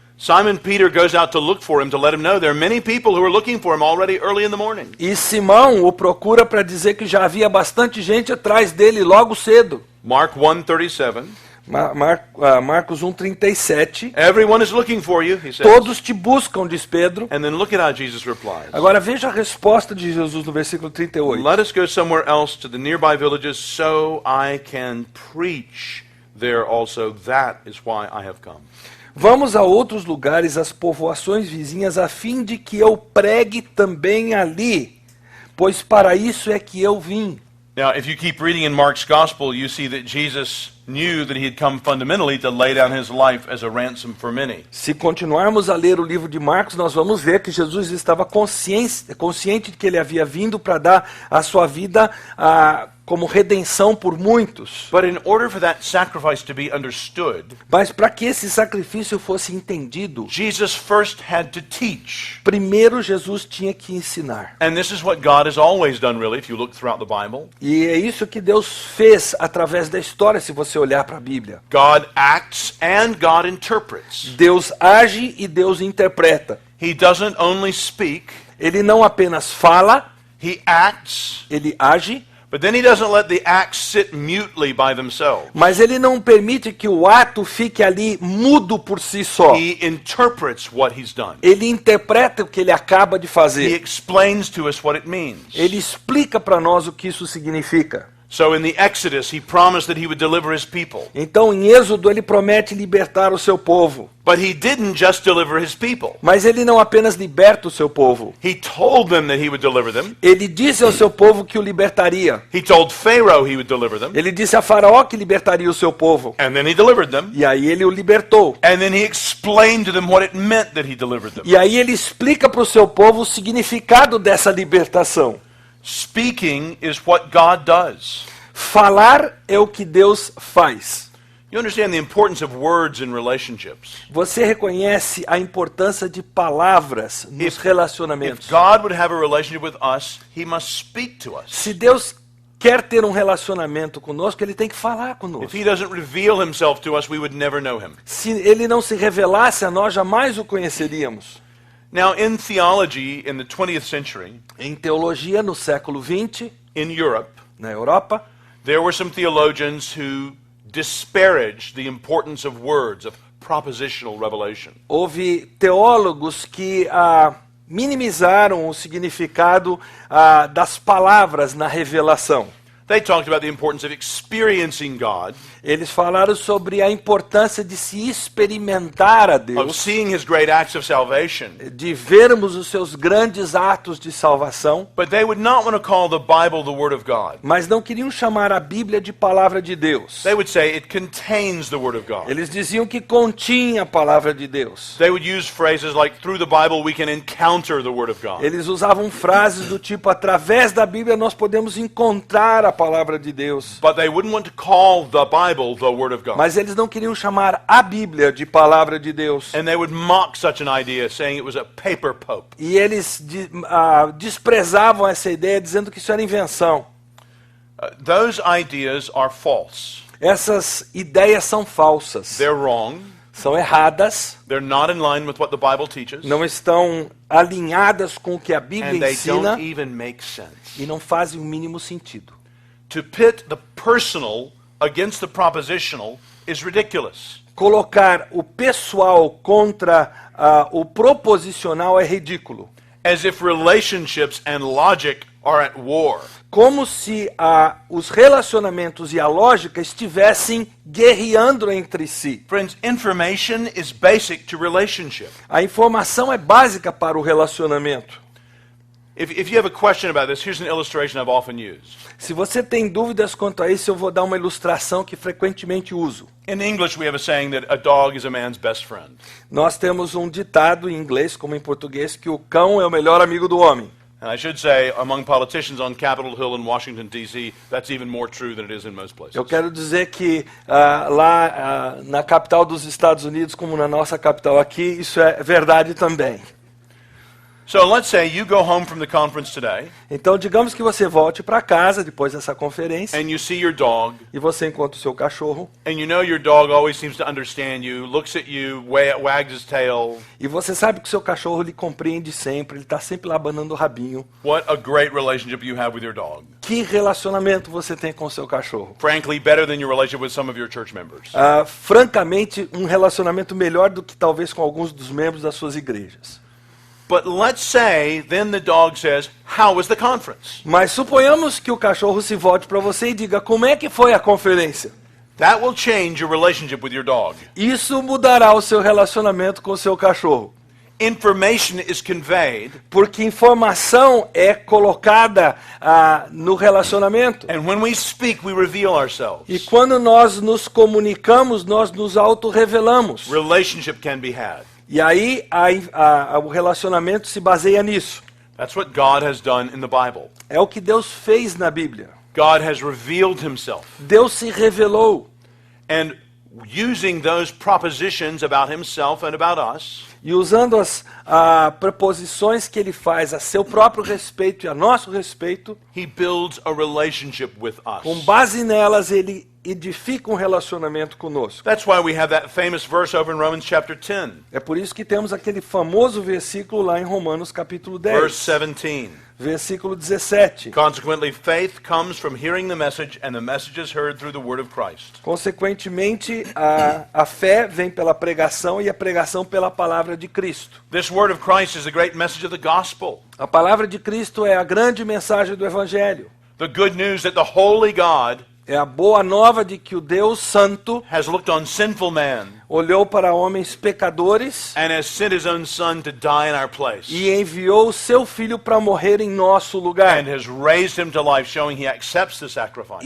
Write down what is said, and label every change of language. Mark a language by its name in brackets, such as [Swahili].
[English] Simon Peter goes out to look for him to let him know there are many people who are looking for him already early in the morning. [Portuguese] E Simão o procura para dizer que já havia bastante gente atrás dele logo cedo. [English] Mark 1:37. [Portuguese] Marcos 1:37. [English] Everyone is looking for you, he says. [Portuguese] Todos te buscam, diz Pedro. [English] And then look at how Jesus replies. [Portuguese] Agora veja a resposta de Jesus no versículo 38. [English] Let us go somewhere else to the nearby villages so I can preach there also. That is why I have come. [Portuguese] Vamos a outros lugares, às povoações vizinhas, a fim de que eu pregue também ali, pois para isso é que eu vim. [English] Now, if you keep reading in Mark's Gospel, you see that Jesus knew that he had come fundamentally to lay down his life as a ransom for many. [Portuguese] Se continuarmos a ler o livro de Marcos, nós vamos ver que Jesus estava consciente de que ele havia vindo para dar a sua vida como redenção por muitos. [English] But in order for that sacrifice to be understood, [Portuguese] Mas para que esse sacrifício fosse entendido, [English] Jesus first had to teach. [Portuguese] primeiro Jesus tinha que ensinar. [English] And this is what God has always done, really, if you look throughout the Bible. [Portuguese] E é isso que Deus fez através da história, se você olhar para a Bíblia. [English] God acts and God interprets. [Portuguese] Deus age e Deus interpreta. [English] He doesn't only speak, [Portuguese] Ele não apenas fala, [English] he acts, [Portuguese] ele age, [English] but then he doesn't let the acts sit mutely by themselves. [Portuguese] mas ele não permite que o ato fique ali mudo por si só. [English] He interprets what he's done. [Portuguese] Ele interpreta o que ele acaba de [English] He [Portuguese] fazer. [English] explains to us what it means. [Portuguese] Ele explica para nós o que isso significa. [English] So in the Exodus, he promised that he would deliver his people. [Portuguese] Então, em Êxodo, ele promete libertar o seu povo. [English] But he didn't just deliver his people. [Portuguese] Mas ele não apenas liberta o seu povo. [English] He told them that he would deliver them. [Portuguese] Ele disse ao seu povo que o libertaria. [English] He told Pharaoh he would deliver them. [Portuguese] Ele disse a Faraó que libertaria o seu povo. [English] And then he delivered them. [Portuguese] E aí ele o libertou. [English] And then he explained to them what it meant that he delivered them. [Portuguese] E aí ele explica para o seu povo o significado dessa libertação. [English] Speaking is what God does. [Portuguese] Falar é o que Deus faz. [English] You understand the importance of words in relationships. [Portuguese] Você reconhece a importância de palavras nos [English] If [Portuguese] relacionamentos. [English] God would have a relationship with us, he must speak to us. [Portuguese] Se Deus quer ter um relacionamento conosco, ele tem que falar [English] If [Portuguese] conosco. [English] he doesn't reveal himself to us, we would never know him. [Portuguese] Se ele não se revelasse a nós, jamais o conheceríamos. [English] Now, in theology in the 20th century, [Portuguese] Em teologia, no século XX, [English] in Europe, [Portuguese] na Europa, [English] there were some theologians who disparaged the importance of words, of propositional revelation. [Portuguese] houve teólogos que minimizaram o significado das palavras na revelação. [English] They talked about the importance of experiencing God, [Portuguese] Eles falaram sobre a importância de se experimentar a [English] of [Portuguese] Deus, [English] seeing his great acts of salvation. [Portuguese] de vermos os seus grandes atos de salvação, [English] But they would not want to call the Bible the Word of God. [Portuguese] mas não queriam chamar a Bíblia de palavra de Deus. [English] They would say it contains the Word of God. [Portuguese] Eles diziam que continha a palavra de Deus. [English] They would use phrases like, through the Bible we can encounter the Word of God. [Portuguese] Eles usavam frases do tipo, através da Bíblia nós podemos encontrar a palavra de Deus. [English] But they wouldn't want to call the Bible the Word of God. [Portuguese] Mas eles não queriam chamar a Bíblia de palavra de Deus. [English] And they would mock such an idea, saying it was a paper pope. [Portuguese] E eles desprezavam essa ideia, dizendo que isso era invenção. [English] Those ideas are false. [Portuguese] Essas ideias são falsas, [English] They're wrong. [Portuguese] são erradas, [English] They're not in line with what the Bible teaches. [Portuguese] não estão alinhadas com o que a Bíblia [English] And they [Portuguese] ensina [English] don't even make sense. [Portuguese] e não fazem o mínimo sentido. [English] To pit the personal against the propositional is ridiculous. [Portuguese] Colocar o pessoal contra o proposicional é ridículo. [English] As if relationships and logic are at war. [Portuguese] Como se os relacionamentos e a lógica estivessem guerreando entre si. [English] Friends, information is basic to relationship. [Portuguese] A informação é básica para o relacionamento. [English] If you have a question about this, here's an illustration I've often used. [Portuguese] Se você tem dúvidas quanto a isso, eu vou dar uma ilustração que frequentemente uso. [English] In English, we have a saying that a dog is a man's best friend. [Portuguese] Nós temos um ditado em inglês, como em português, que o cão é o melhor amigo do homem. [English] And I should say, among politicians on Capitol Hill in Washington, D.C., that's even more true than it is in most places. [Portuguese] Eu quero dizer que lá na capital dos Estados Unidos, como na nossa capital aqui, isso é verdade também. [English] So let's say you go home from the conference today, [Portuguese] Então, digamos que você volte para casa depois dessa conferência [English] and you see your dog, [Portuguese] e você encontra o seu cachorro [English] and you know your dog always seems to understand you, looks at you, wags his tail. [Portuguese] e você sabe que o seu cachorro lhe compreende sempre, ele está sempre lá abanando o rabinho. [English] What a great relationship you have with your dog. [Portuguese] Que relacionamento você tem com o seu cachorro? [English] Frankly, better than your relationship with some of your church members. [Portuguese] Francamente, um relacionamento melhor do que talvez com alguns dos membros das suas igrejas. [English] But let's say then the dog says, "How was the conference?" [Portuguese] Mas suponhamos que o cachorro se volte para você e diga, como é que foi a conferência? [English] That will change your relationship with your dog. [Portuguese] Isso mudará o seu relacionamento com o seu cachorro. [English] information is conveyed, [Portuguese] porque informação é colocada no relacionamento. [English] and when we speak, we reveal [Portuguese] E [English] ourselves. [Portuguese] quando nós nos comunicamos, nós nos autorrevelamos. [English] Relationship can be had. [Portuguese] E aí o relacionamento se baseia nisso. [English] That's what God has done in the Bible. [Portuguese] É o que Deus fez na Bíblia. [English] God has revealed himself. [Portuguese] Deus se revelou. [English] And using those propositions about himself and about us, [Portuguese] E usando as preposições que ele faz a seu próprio respeito e a nosso respeito, [English] he builds a relationship with [Portuguese] com [English] us. [Portuguese] base nelas ele edifica um relacionamento conosco. [English] That's why we have that famous verse over in Romans chapter 10, [Portuguese] É por isso que temos aquele famoso versículo lá em Romanos capítulo 10, [English] verse 17. [Portuguese] versículo 17. [English] Consequently, faith comes from hearing the message, and the message is heard through the word of Christ. [Portuguese] Consequentemente, a fé vem pela pregação e a pregação pela palavra de Cristo. [English] This word of Christ is the great message of the gospel. [Portuguese] A palavra de Cristo é a grande mensagem do Evangelho. [English] The good news that the holy God [Portuguese] É a boa nova de que o Deus Santo [English] has looked on sinful man [Portuguese] olhou para homens pecadores [English] and has sent his own son to die in our place, [Portuguese] e enviou o seu Filho para morrer em nosso lugar. [English] and has raised him to life, showing he accepts the sacrifice.